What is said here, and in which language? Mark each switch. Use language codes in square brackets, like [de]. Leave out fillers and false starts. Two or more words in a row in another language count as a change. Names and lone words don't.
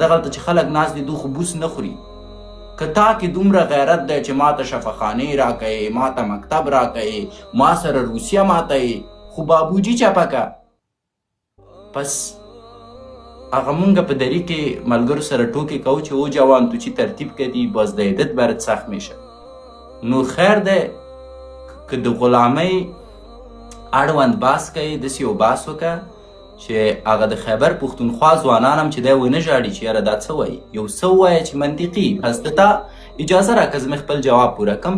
[ps] دغلته چې خلک ناست دي دوی خو بوس نه خوري. که تا کې دومره غیرت دی چې ما ته شفاخانې راکوې، ما ته مکتب راکوې، ما سره روسیه ماتوي، خو بابوجي چپه که. پس هغه مونږ په دري کې ملګرو سره ټوکې کوو چې [fa] او جوان تو چی ترتیب کردی باز د عدت برات سخت میشه. [ps] نو خیر ده که د غلامۍ اړوند بحث کوي داسې یو بحث وکړه چې هغه د خیبر پښتونخوا ځوانان هم چې دی ونه ژاړي چې یاره دا څه وایي، یو څه ووایه چې منطقي. پس د تا اجازه راکړه زه مې خپل جواب پوره کړم.